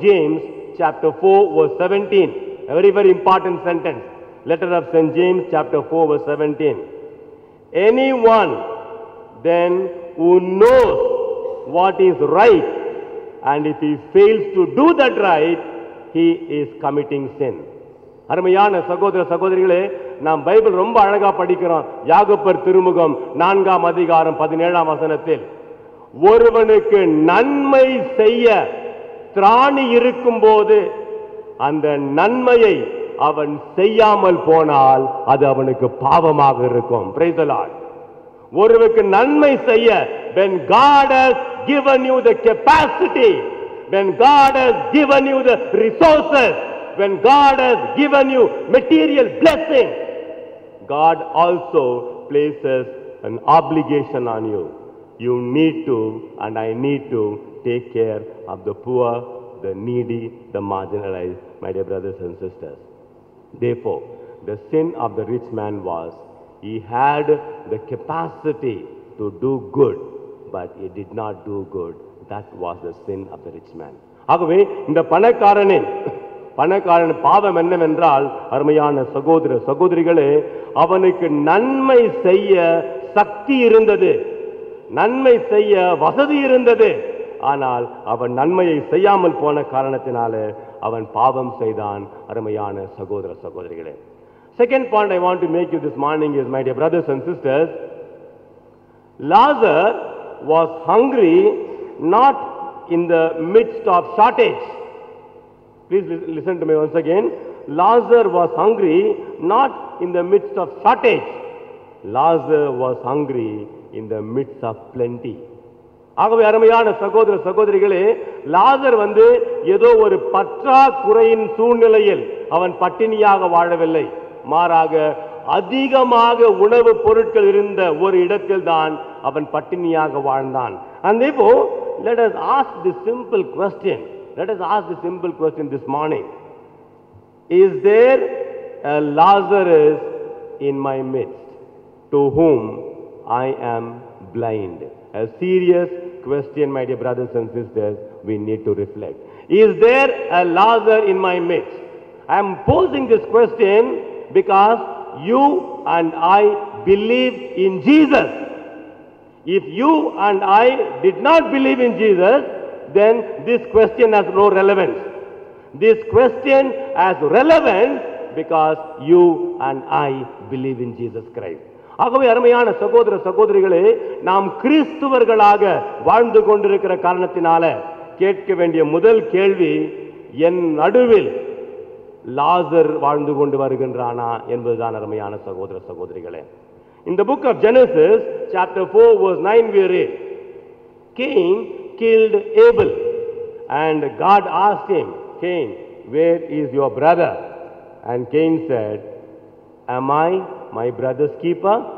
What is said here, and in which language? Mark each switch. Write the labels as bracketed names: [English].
[English] James, chapter 4, verse 17. A very, very important sentence. Letter of St. James, chapter 4, verse 17. Anyone then who knows what is right, and if he fails to do that right, he is committing sin. [Tamil] அருமையான சகோதர சகோதரிகளே, நாம் Bible ரொம்ப அழகா படிக்கிறோம். யாக்கோபர் திருமுகம் 4ஆம் அதிகாரம் 17ஆம் வசனத்தில், ஒருவனுக்கு நன்மை செய்ய திராணி இருக்கும்போது அந்த நன்மையை அவன் செய்யாமல் போனால் அது அவனுக்கு பாவமாக இருக்கும். [English] Praise the Lord. [Tamil] ஒருவனுக்கு நன்மை செய்ய, [English] when God has given you the capacity, when God has given you the resources, when God has given you material blessing, God also places an obligation on you. You need to, and I need to, take care of the poor, the needy, the marginalized, my dear brothers and sisters. Therefore, the sin of the rich man was, he had the capacity to do good, but he did not do good. That was the sin of the rich man. [Tamil] ஆகவே இந்த பணக்காரனின் பாவம் என்னவென்றால், அருமையான சகோதர சகோதரிகளே, அவனுக்கு நன்மை செய்ய சக்தி இருந்தது, நன்மை செய்ய வசதி இருந்தது. ஆனால் அவன் நன்மையை செய்யாமல் போன காரணத்தினால அவன் பாவம் செய்தான். அருமையான சகோதர சகோதரிகளே, [English] second point I want to make you this morning is, my dear brothers and sisters, Lazarus was hungry not in the midst of shortage. Please listen to me once again. Lazarus was hungry not in the midst of shortage. Lazarus was hungry in the midst of plenty. [Tamil] ஆகவே அருமையான சகோதர சகோதரிகளே, லாசர் ஏதோ ஒரு பற்றாக்குறையின் சூழ்நிலையில் அவன் பட்டினியாக வாழவில்லை. மாறாக அதிகமாக உணவுப் பொருட்கள் இருந்த ஒரு இடத்தில் தான் அவன் பட்டினியாக வாழ்ந்தான். [English] And therefore, let us ask this simple question. Let us ask this simple question this morning. Is there a Lazarus in my midst to whom I am blind? A serious question, my dear brothers and sisters, we need to reflect. Is there a Lazarus in my midst? I am posing this question because you and I believe in Jesus. If you and I did not believe in Jesus, then this question has no relevance. This question has relevance because you and I believe in Jesus Christ. [Tamil] ஆகவே அருமையான சகோதர சகோதரிகளே, நாம் கிறிஸ்துவர்களாக வாழ்ந்து கொண்டிருக்கிற காரணத்தினால கேட்க வேண்டிய முதல் கேள்வி, என் நடுவில் லாசர் வாழ்ந்து கொண்டு வருகின்றானா என்பதுதான் அருமையான சகோதர சகோதரிகளே. [English] In the book of Genesis, chapter 4, verse 9, we read, Cain killed Abel, and God asked him, Cain, where is your brother? And Cain said, am I my brother's keeper?